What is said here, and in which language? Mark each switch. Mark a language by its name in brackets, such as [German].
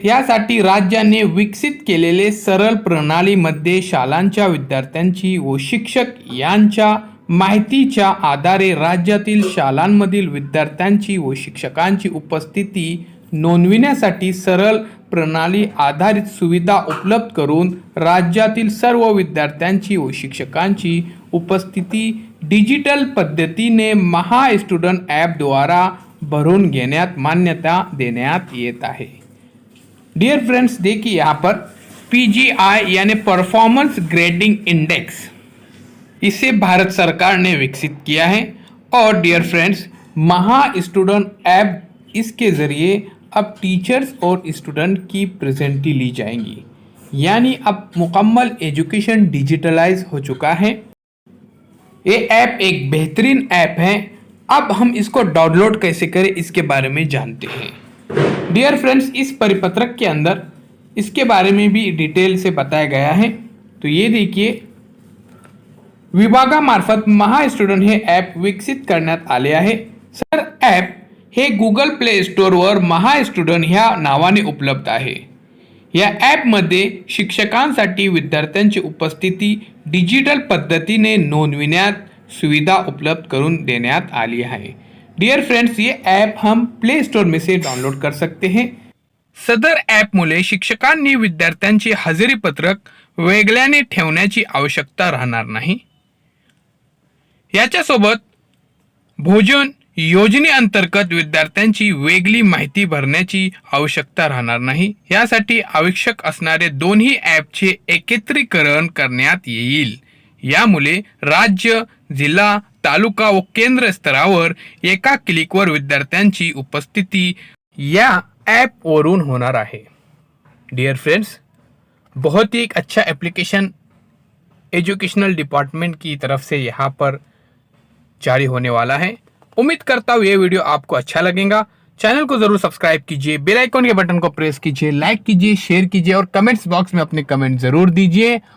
[Marathi] यासाठी राज्याने विकसित केलेले सरळ प्रणालीमध्ये शाळांच्या विद्यार्थ्यांची व शिक्षक यांच्या माहितीच्या आधारे राज्यातील शाळांमधील विद्यार्थ्यांची व शिक्षकांची उपस्थिती नोंदविण्यासाठी सरळ प्रणाली आधारित सुविधा उपलब्ध करून राज्यातील सर्व विद्यार्थ्यांची व शिक्षकांची उपस्थिती डिजिटल पद्धतीने महा स्टूडेंट ऐप द्वारा भरून घेण्यात मान्यता देण्यात येत आहे। [Hindi] डियर फ्रेंड्स, देखिए यहाँ पर PGI यानी परफॉर्मेंस ग्रेडिंग इंडेक्स, इसे भारत सरकार ने विकसित किया है। और डियर फ्रेंड्स, महा स्टूडेंट ऐप इसके ज़रिए अब टीचर्स और स्टूडेंट की प्रेजेंटी ली जाएंगी, यानी अब मुकम्मल एजुकेशन डिजिटलाइज हो चुका है। ये ऐप एक बेहतरीन ऐप है। अब हम इसको डाउनलोड कैसे करें इसके बारे में जानते हैं। डियर फ्रेंड्स, इस परिपत्रक के अंदर इसके बारे में भी डिटेल से बताया गया है। [Marathi] तो ये देखिए, विभागामार्फत महा स्टूडेंट हे ॲप विकसित करण्यात आले आहे। सर ॲप हे गुगल प्ले स्टोअरवर महा स्टूडेंट ह्या नावाने उपलब्ध आहे। या ॲपमध्ये शिक्षकांसाठी विद्यार्थ्यांची उपस्थिती डिजिटल पद्धतीने नोंदविण्यात सुविधा उपलब्ध करून देण्यात आली है। [Hindi] डियर फ्रेंड्स, ये ऐप हम प्ले स्टोर में से डाउनलोड कर सकते हैं। [Marathi] सदर ॲपमुळे शिक्षकांनी विद्यार्थ्यांचे हजेरी पत्रक वेगळ्याने ठेवण्याची आवश्यकता राहणार नाही। याच्यासोबत भोजन योजनेअंतर्गत विद्यार्थ्यांची वेगळी माहिती भरण्याची आवश्यकता राहणार नाही। यासाठी आवश्यक असणारे दोन्ही ॲपचे एकत्रीकरण करण्यात येईल। यामुळे राज्य, जिल्हा, तालुका व केंद्र स्तरावर एका क्लिकवर विद्यार्थ्यांची उपस्थिती या ऐप वरून होणार आहे। [Hindi] डियर फ्रेंड्स, बहुत ही एक अच्छा एप्लीकेशन एजुकेशनल डिपार्टमेंट की तरफ से यहाँ पर जारी होने वाला है। उम्मीद करता हूँ ये वीडियो आपको अच्छा लगेगा। चैनल को जरूर सब्सक्राइब कीजिए, बेल आइकन के बटन को प्रेस कीजिए, लाइक कीजिए, शेयर कीजिए और कमेंट्स बॉक्स में अपने कमेंट जरूर दीजिए।